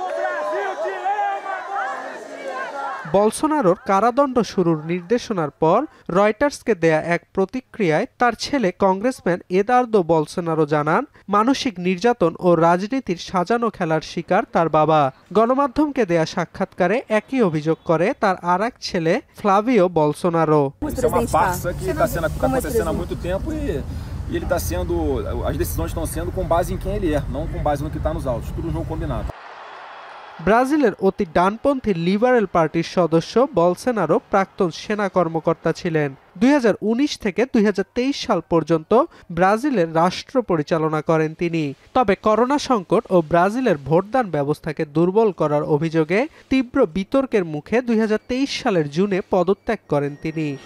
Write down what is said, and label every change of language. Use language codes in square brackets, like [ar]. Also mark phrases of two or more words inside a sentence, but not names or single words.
[bn] বলসোনারোর কারাদণ্ড শুরুর নির্দেশনার পর রয়টার্সকে দেয়া এক প্রতিক্রিয়ায় তার ছেলে কংগ্রেসম্যান এদার্দো বলসোনারো জানান, মানসিক নির্যাতন ও রাজনীতির সাজানো খেলার শিকার তার বাবা। গণমাধ্যমকে দেয়া সাক্ষাৎকারে একই অভিযোগ করে তার আরেক ছেলে ফ্লাভিও বলসোনারো। [pt] As decisões estão sendo com base em quem ele é, não com base no que está nos autos. Tudo um jogo combinado. [bn] ব্রাজিলের অতি ডানপন্থী লিবারেল পার্টির সদস্য বলসোনারো প্রাক্তন সেনা কর্মকর্তা ছিলেন। ২০১৯ থেকে ২০২৩ সাল পর্যন্ত ব্রাজিলের রাষ্ট্র পরিচালনা করেন তিনি। তবে করোনা সংকট ও ব্রাজিলের ভোটদান ব্যবস্থাকে দুর্বল করার অভিযোগে তীব্র বিতর্কের মুখে ২০২৩ সালের জুনে পদত্যাগ করেন তিনি।